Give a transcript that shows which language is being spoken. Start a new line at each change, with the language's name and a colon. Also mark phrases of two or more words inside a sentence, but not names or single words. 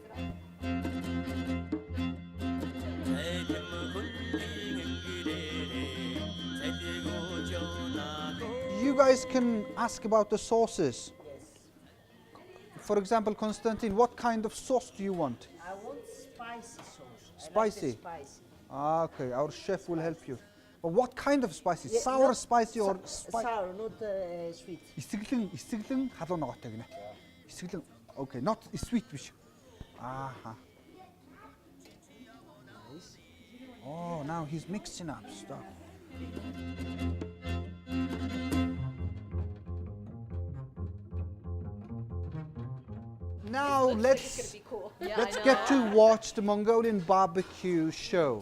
English: You guys can ask about the sauces. For example, Konstantin, what kind of sauce do you want? I want spicy sauce. Spicy? Spicy. Ah, okay, our chef will help you. But what kind of spicy? Yeah, Sour, spicy, or sour, not sweet.
Mongolian: Истэглэн халуун ногоотой гинэ. Истэглэн.
English: Okay, not sweet биш. Aha. Nice. Oh, now he's mixing up stuff. Now let's get to watch the Mongolian barbecue show.